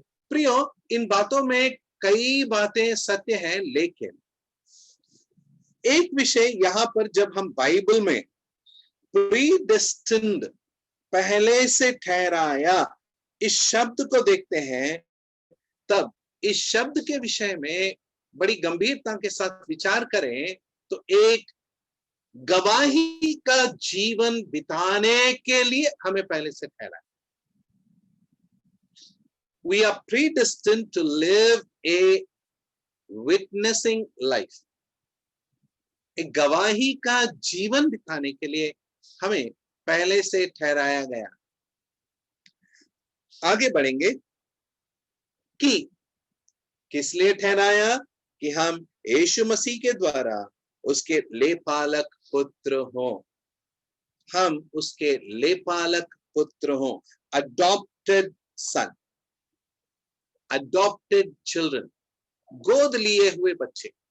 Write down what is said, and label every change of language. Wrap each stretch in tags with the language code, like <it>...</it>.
<hi>प्रियो, इन बातों में कई बातें सत्य हैं, लेकिन एक विषय यहाँ पर जब हम बाइबल में प्रीडेस्टिन्ड, पहले से ठहराया, इस शब्द को देखते हैं, तब इस शब्द के विषय में बड़ी गंभीरता के साथ विचार करें तो एक गवाही का जीवन बिताने के लिए हमें पहले से ठहराया।</hi> <en>We are predestined to live a witnessing life.</en> <hi>एक गवाही का जीवन बिताने के लिए हमें पहले से ठहराया गया। आगे बढ़ेंगे कि किस लिए ठहराया, कि हम यीशु मसीह के द्वारा उसके लेपालक पुत्र हों, हम उसके लेपालक पुत्र हों,</hi> <en>adopted son, adopted children,</en> <hi>गोद लिए हुए बच्चे।</hi>